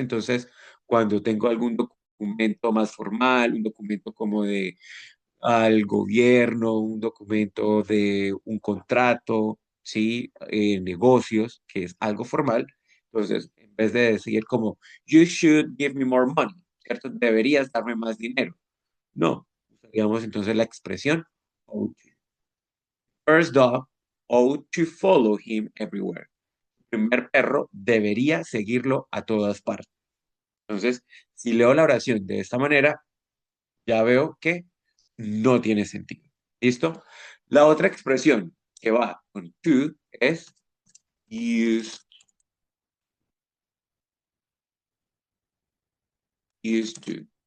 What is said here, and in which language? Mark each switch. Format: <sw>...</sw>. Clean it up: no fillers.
<es>Entonces, cuando tengo algún documento más formal, un documento como de al gobierno, un documento de un contrato, ¿sí? Negocios, que es algo formal. Entonces, en vez de decir como,</es> <en>you should give me more money,</en> <es>¿cierto? Deberías darme más dinero. No, usaríamos entonces la expresión ought to.</es> <en>First dog ought to follow him everywhere.</en> <es>El primer perro debería seguirlo a todas partes. Entonces, si leo la oración de esta manera, ya veo que no tiene sentido. ¿Listo? La otra expresión que va con to es used, used to.</es>